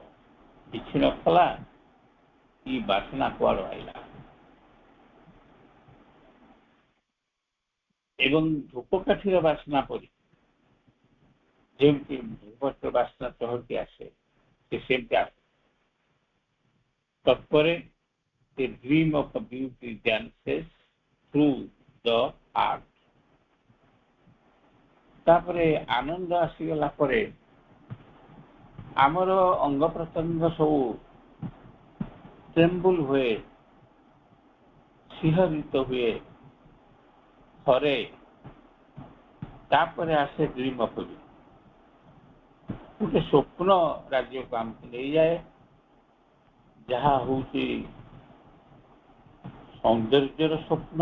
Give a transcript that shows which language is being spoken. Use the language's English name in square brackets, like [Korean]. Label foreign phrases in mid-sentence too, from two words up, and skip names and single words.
[Odia] କିଛି ନଥିଲା, କି ବାସନା କୁଆଡ଼ୁ ଆଇଲା। ଏବଂ ଧୂପକାଠିର ବାସ୍ନା ପରି ଯେମିତି ଧୂପକାଠିର ବାସ୍ନା ଚହଟି ଆସେ, ସେ ସେମିତି ଆସେ। [English] ତତ୍ପରେ the dream of the beauty dances through the heart. [Odia] ତାପରେ ଆନନ୍ଦ ଆସିଗଲା ପରେ ଆମର ଅଙ୍ଗ ପ୍ରତ୍ୟଙ୍ଗ ସବୁ ଟ୍ରେମ୍ବୁଲ ହୁଏ, ଶିହରିତ ହୁଏ, ଥରେ। ତାପରେ ଆସେ [English] dream of you, [Odia] ଗୋଟେ ସ୍ୱପ୍ନ ରାଜ୍ୟକୁ ଆମକୁ ନେଇଯାଏ, ଯାହା ହେଉଛି ସୌନ୍ଦର୍ଯ୍ୟର ସ୍ୱପ୍ନ।